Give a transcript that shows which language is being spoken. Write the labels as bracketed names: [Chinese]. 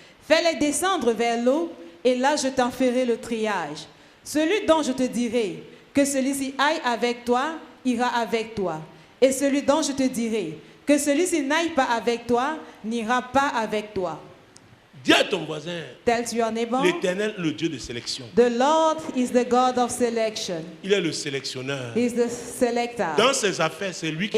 [French] Fais-les descendre vers l'eau, et là je t'en ferai le triage. Celui dont je te dirai que celui-ci aille avec toi, ira avec toi. Et celui dont je te dirai que celui-ci n'aille pas avec toi, n'ira pas avec toi. Dis à ton voisin, [English] Tell to your neighbor, [French] l'Éternel, le Dieu de sélection. [English] the Lord is the God of selection. [French] Il est le sélectionneur. [English] He is the selector. [French] Dans ses affaires, c'est lui qui